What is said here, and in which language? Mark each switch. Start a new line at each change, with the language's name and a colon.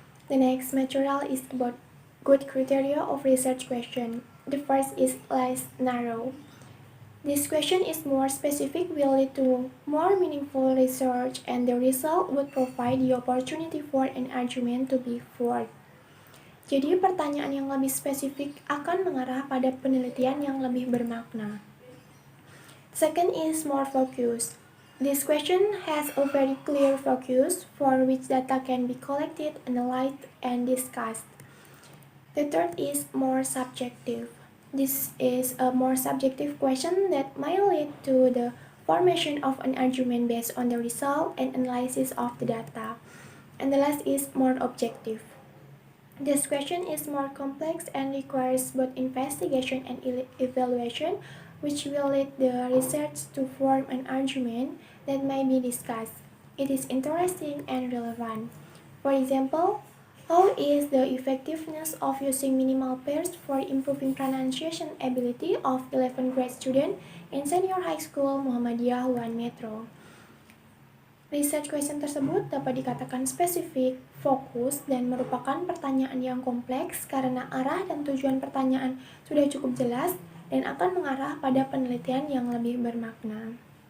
English: The next material is about good criteria of research question. The first is less narrow. This question is more specific, will lead to more meaningful research, and the result would provide the opportunity for an argument to be forward.
Indonesian: Jadi pertanyaan yang lebih spesifik akan mengarah pada penelitian yang lebih bermakna.
English: Second is more focused. This question has a very clear focus for which data can be collected, analyzed, and discussed. The third is more subjective. This is a more subjective question that might lead to the formation of an argument based on the result and analysis of the data. And the last is more objective. This question is more complex and requires both investigation and evaluation, which will lead the research to form an argument that may be discussed. It is interesting and relevant. For example, how is the effectiveness of using minimal pairs for improving pronunciation ability of 11th grade student in Senior High School Muhammadiyah 1 Metro?
Indonesian: Research question tersebut dapat dikatakan spesifik, fokus, dan merupakan pertanyaan yang kompleks karena arah dan tujuan pertanyaan sudah cukup jelas dan akan mengarah pada penelitian yang lebih bermakna.